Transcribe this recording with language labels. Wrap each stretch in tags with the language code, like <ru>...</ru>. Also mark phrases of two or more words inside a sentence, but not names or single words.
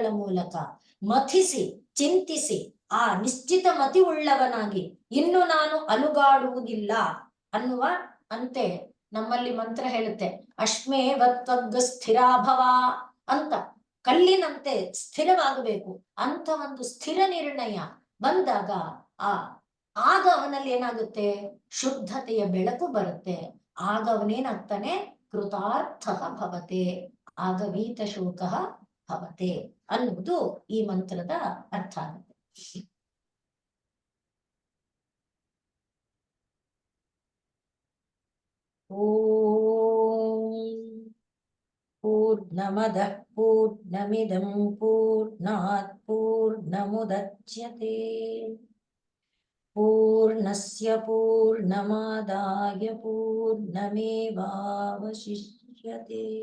<kn>ಮೂಲಕ ಮಥಿಸಿ ಚಿಂತಿಸಿ ಆ ನಿಶ್ಚಿತ ಮತಿ ಉಳ್ಳವನಾಗಿ ಇನ್ನು ನಾನು ಅಲುಗಾಡುವುದಿಲ್ಲ ಅನ್ನುವ ಅಂತೆ ನಮ್ಮಲ್ಲಿ ಮಂತ್ರ ಹೇಳುತ್ತೆ,</kn> <sa>अश्मेवत्वग्ग स्थिराभव</sa> <kn>ಅಂತ, ಕಲ್ಲಿನಂತೆ ಸ್ಥಿರವಾಗಬೇಕು ಅಂತ ಒಂದು ಸ್ಥಿರ ನಿರ್ಣಯ ಬಂದಾಗ ಆಗ ಅವನಲ್ಲಿ ಏನಾಗುತ್ತೆ, ಶುದ್ಧತೆಯ ಬೆಳಕು ಬರುತ್ತೆ. ಆಗ ಅವನೇನಾಗ್ತಾನೆ,</kn> <sa>कृतार्थ भवते,</sa> <kn>ಆಗ</kn> <sa>वीत शोक भवते</sa> <kn>ಅನ್ನುವುದು ಈ ಮಂತ್ರದ ಅರ್ಥ ಆಗುತ್ತೆ.</kn> <sa>ॐ पूर्णमदः पूर्णमिदं पूर्णात् पूर्णमुदच्यते पूर्णस्य पूर्णमादाय पूर्णमेवावशिष्यते.</sa>